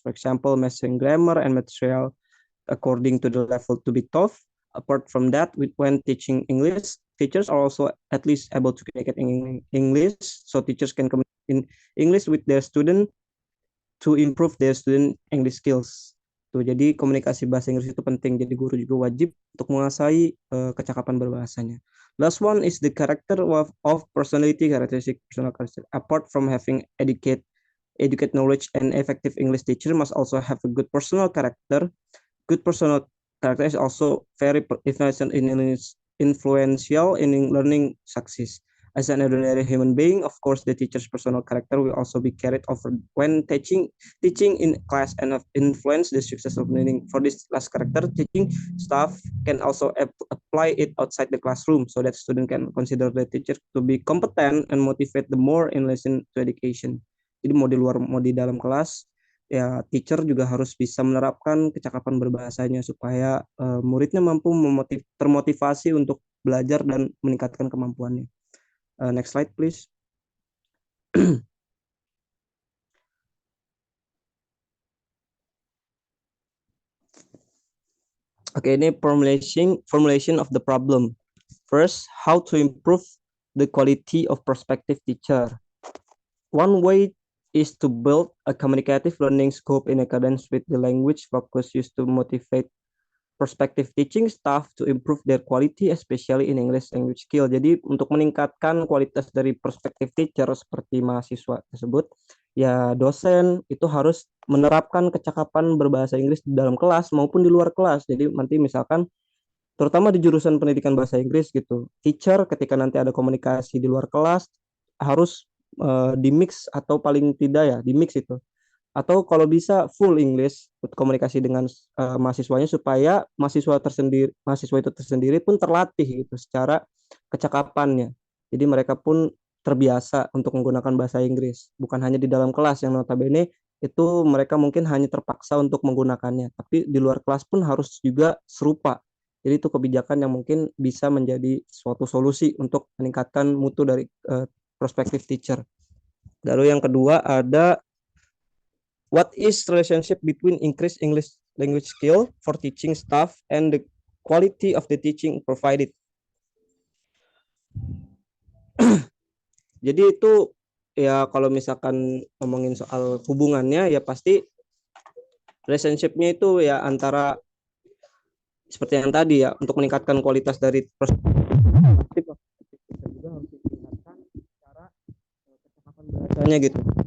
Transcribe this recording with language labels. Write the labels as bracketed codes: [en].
[en] For example, mastering grammar and material according to the level to be taught. Apart from that, when teaching English, teachers are also at least able to communicate in English, so teachers can communicate in English with their student to improve their student English skills. [id] Tuh, jadi komunikasi bahasa Inggris itu penting. Jadi guru juga wajib untuk menguasai kecakapan berbahasanya. [en] Last one is the character of personality characteristic. Personal characteristic. Apart from having educate knowledge, and effective English teacher must also have a good personal character. Good personal character is also very influential in learning success. As an ordinary human being, of course, the teacher's personal character will also be carried over when teaching in class and influence the success of learning. For this last character, teaching staff can also apply it outside the classroom so that student can consider the teacher to be competent and motivate the more in listen to education. [id] Jadi mau di luar mau di dalam kelas, ya teacher juga harus bisa menerapkan kecakapan berbahasanya supaya muridnya mampu termotivasi untuk belajar dan meningkatkan kemampuannya. [en] Next slide, please. [id] Oke, ini [en] formulation of the problem. First, how to improve the quality of prospective teacher. One way is to build a communicative learning scope in accordance with the language focus used to motivate prospective teaching staff to improve their quality, especially in English language skill. [id] Jadi untuk meningkatkan kualitas dari prospective teacher seperti mahasiswa tersebut, ya dosen itu harus menerapkan kecakapan berbahasa Inggris di dalam kelas maupun di luar kelas. Jadi nanti misalkan terutama di jurusan pendidikan bahasa Inggris gitu, teacher ketika nanti ada komunikasi di luar kelas harus di mix atau paling tidak ya di mix itu, atau kalau bisa full English komunikasi dengan mahasiswanya supaya mahasiswa itu tersendiri pun terlatih gitu secara kecakapannya. Jadi mereka pun terbiasa untuk menggunakan bahasa Inggris, bukan hanya di dalam kelas yang notabene itu mereka mungkin hanya terpaksa untuk menggunakannya, tapi di luar kelas pun harus juga serupa. Jadi itu kebijakan yang mungkin bisa menjadi suatu solusi untuk meningkatkan mutu dari prospective teacher. Lalu yang kedua ada [en] what is relationship between increased English language skill for teaching staff and the quality of the teaching provided. [id] Jadi itu ya kalau misalkan ngomongin soal hubungannya ya pasti relationship-nya itu ya antara seperti yang tadi ya untuk meningkatkan kualitas dari perspektif juga harus ditingkatkan secara kecakapan bahasanya gitu.